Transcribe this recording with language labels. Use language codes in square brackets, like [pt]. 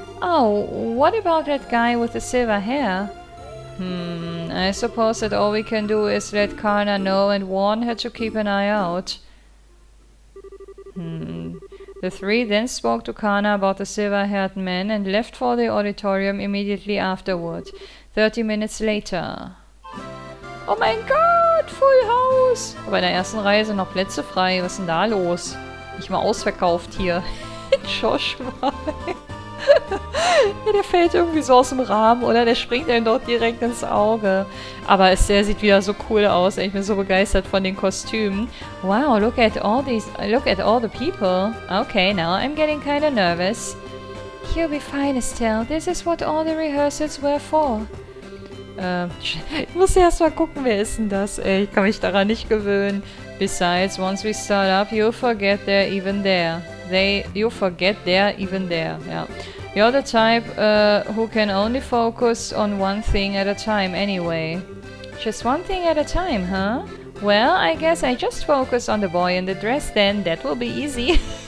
[en] Oh, what about that guy with the silver hair? I suppose that all we can do is let Karna know and warn her to keep an eye out. The three then spoke to Karna about the silver-haired man and left for the auditorium immediately afterward. 30 minutes later. [de] Oh mein Gott, [en] Full House! [de] Aber in der ersten Reihe sind noch Plätze frei. Was ist denn da los? Nicht mal ausverkauft hier. Joshua. Ja, der fällt irgendwie so aus dem Rahmen, oder? Der springt einem dort direkt ins Auge. Aber der sieht wieder so cool aus. Ich bin so begeistert von den Kostümen. [en] Wow, look at all the people. Okay, now I'm getting kinda nervous. You'll be fine, Estelle. This is what all the rehearsals were for. [de] Ich muss erst mal gucken, wer ist denn das? Ey, ich kann mich daran nicht gewöhnen. [en] Besides, once we start up, you'll forget they're even there. You forget they're even there. Yeah. You're the type who can only focus on one thing at a time anyway. Just one thing at a time, huh? Well, I guess I just focus on the boy in the dress then. That will be easy.